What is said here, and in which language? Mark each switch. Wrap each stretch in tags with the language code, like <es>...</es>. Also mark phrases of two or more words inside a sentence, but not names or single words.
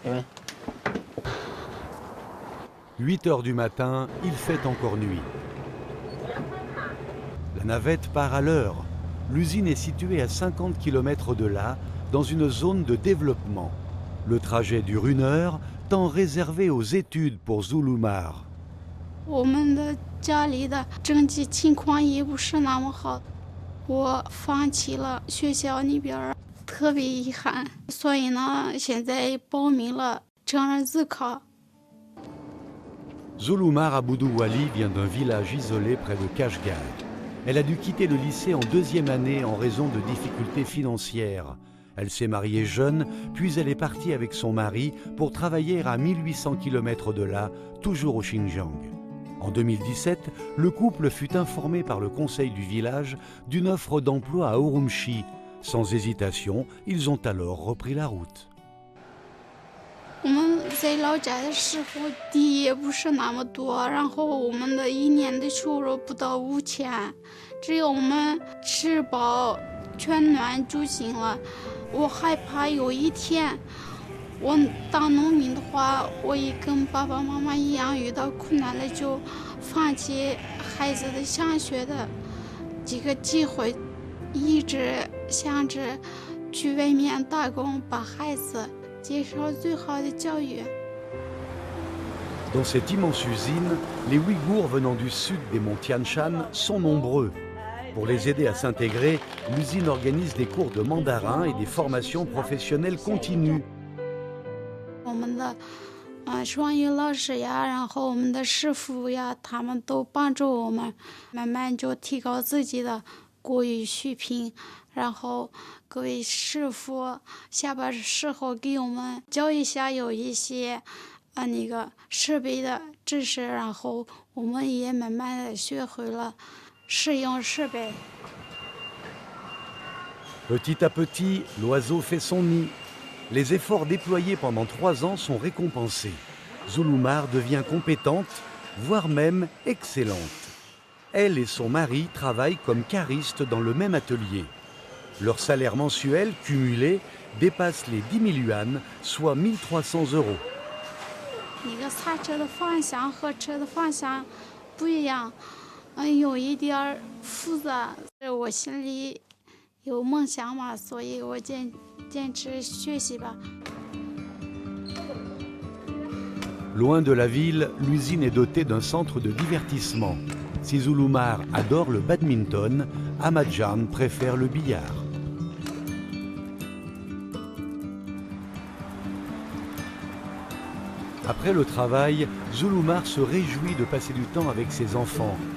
<fr>8 heures du matin, il fait encore nuit. La navette part à l'heure. L'usine est située à 50 km de là, dans une zone de développement. Le trajet dure 1 heure, temps réservé aux études pour Zulumar.</fr> <zh>我们的家里的经济情况也不是那么好，我放弃了学校那边，特别遗憾。所以呢，现在报名了成人自考。</zh> <fr>Zulumar Aboudou Wali vient d'un village isolé près de Kashgar. Elle a dû quitter le lycée en 2e année en raison de difficultés financières. Elle s'est mariée jeune, puis elle est partie avec son mari pour travailler à 1800 km de là, toujours au Xinjiang. En 2017, le couple fut informé par le conseil du village d'une offre d'emploi à Urumqi. Sans hésitation, ils ont alors repris la route.</fr> <zh>我们在老家的时候，地也不是那么多，然后我们的1年的收入不到5000，只有我们吃饱全暖就行了。我害怕有一天我当农民的话，我也跟爸爸妈妈一样遇到困难了，就放弃孩子的上学的这个机会，一直想着去外面打工，把孩子</zh> <fr>Dans cette immense usine, les Ouïghours venant du sud des monts Tian Shan sont nombreux. Pour les aider à s'intégrer, l'usine organise des cours de mandarin et des formations professionnelles continues.</fr> <zh>我们的双语老师呀，然后我们的师傅呀，他们都帮助我们，慢慢就提高自己的国语水平。然后各位师傅下班时候给我们教一下，有一些那个设备的知识，然后我们也慢慢的学会了使用设备。</zh> <fr>Petit à petit, l'oiseau fait son nid. Les efforts déployés pendant 3 ans sont récompensés. Zulumar devient compétente, voire même excellente. Elle et son mari travaillent comme caristes dans le même atelier. Leur salaire mensuel cumulé dépasse les 10 000 yuan, soit 1300 €.</fr> <zh>那个刹车的方向和车的方向不一样，有一点复杂。我心里有梦想嘛，所以我坚持学习吧。</zh> <fr>Loin de la ville, l'usine est dotée d'un centre de divertissement. Si Zulumar adore le badminton, Ahmadjan préfère le billard. Après le travail, Zulumar se réjouit de passer du temps avec ses enfants.</fr>